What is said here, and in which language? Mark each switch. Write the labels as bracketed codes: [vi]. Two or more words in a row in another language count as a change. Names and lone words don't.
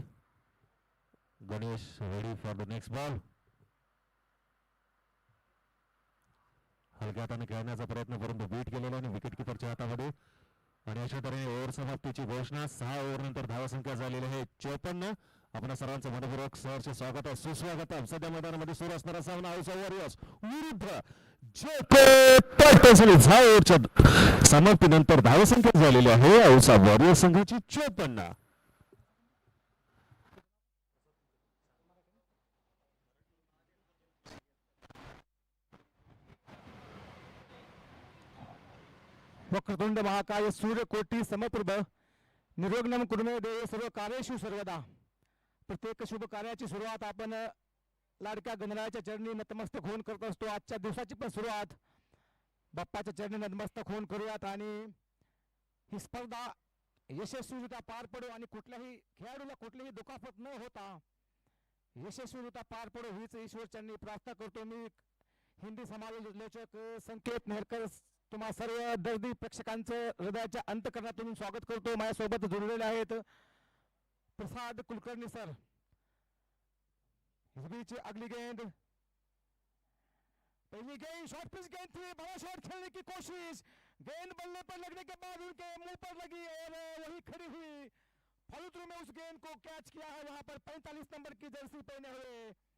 [en] Ganesh ready for the next ball. [mr] हलक्या हाताने खेळण्याचा प्रयत्न परंतु बीट केलेला आणि विकेट किपरच्या हातामध्ये। आणि अशा तऱ्हेने ओव्हर समाप्तीची घोषणा। 6 ओव्हर नंतर धावसंख्या झालेली आहे 54 आपल्या सर्वांचं मनपूर्वक सहर्ष स्वागत सुस्वागत. सध्या मैदानामध्ये सुरू असणारा सामना औसा वॉरियर्स विरुद्ध जेके टायटन्स आणि झाओरच्या समाप्तीनंतर धावसंख्या झालेली आहे औसा वॉरियर्स संघाची 54. [sa] वक्रतुंड महाकाय सूर्यकोटी समप्रभ निर्विघ्नं कुरु मे देव सर्व कार्येषु सर्वदा. [mr] प्रत्येक शुभ कार्याची सुरुवात आपण लाडक्या गणरायाच्या चरणी नतमस्तक होऊन करत असतो. आजच्या दिवसाची पण सुरुवात बाप्पाच्या चरणी नतमस्तक होऊन करूयात आणि ही स्पर्धा यशस्वीरित्या पार पडो आणि कुठल्याही खेळाडूला कुठलीही दुखापत न होता यशस्वीरित्या पार पडो हीच ईश्वर चरणी प्रार्थना करतो. मी हिंदी समालोचक संकेत नेहरकर तुम्हा सर्व दर्दी प्रेक्षकांचं हृदयाच्या अंतकरणातून स्वागत करतो. माझ्यासोबत जोडलेले आहेत प्रसाद कुलकर्णी सर. [hi] इस बीच अगली गेंद, पहली गेंद [en] short pitch [hi] गेंद थी, बड़ा शॉट खेलने की कोशिश, गेंद बल्ले पर लगने के बाद उनके मुंह पर लगी और वही खड़ी हुई. फॉलो में उस गेंद को कैच किया है वहां पर 45 नंबर की जर्सी पहने हुए.